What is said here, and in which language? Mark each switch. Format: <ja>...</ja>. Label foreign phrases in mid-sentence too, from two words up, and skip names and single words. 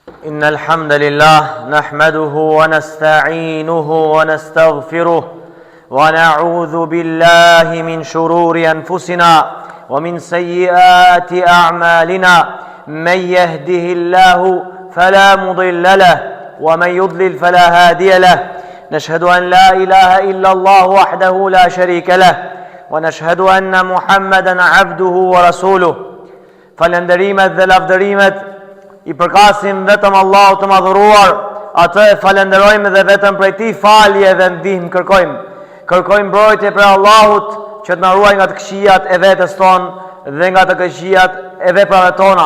<ar>إن الحمد لله نحمده ونستعينه ونستغفره ونعوذ بالله من شرور أنفسنا ومن سيئات أعمالنا من يهده الله فلا مضل له ومن يضلل فلا هادي له نشهد أن لا إله إلا الله وحده لا شريك له ونشهد أن محمدا عبده ورسوله</ar> <sq>falenderimet dhe lavdërimet I përkasim vetëm Allahut të madhëruar, atë e falenderojmë dhe vetëm prej tij falje dhe ndihmë kërkojmë. Kërkojmë mbrojtje prej Allahut që të na ruajë nga të këqijat e vetes tonë dhe nga të këqijat e veprave tona.</sq>